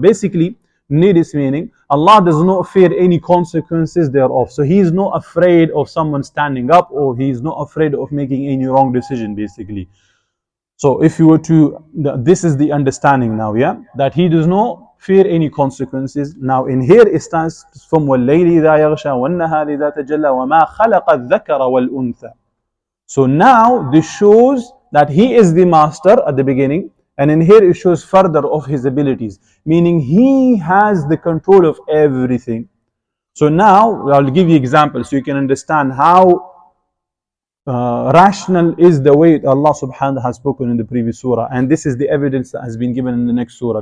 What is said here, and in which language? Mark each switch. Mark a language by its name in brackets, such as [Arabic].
[English] Basically, need is meaning Allah does not fear any consequences thereof. So He is not afraid of someone standing up, or He is not afraid of making any wrong decision, basically. So if you were to, this is the understanding now, yeah, that He does not fear any consequences. Now in here it stands from [Arabic] وَاللَّيْلِ إِذَا يَغْشَى وَالنَّهَارِ إِذَا تَجَلَّى وَمَا خَلَقَ الذَّكَرَ وَالْأُنثَى. [English] So now this shows that He is the master at the beginning, and in here it shows further of His abilities, meaning He has the control of everything. So now I'll give you examples so you can understand how rational is the way Allah subhanahu wa ta'ala has spoken in the previous surah, and this is the evidence that has been given in the next surah.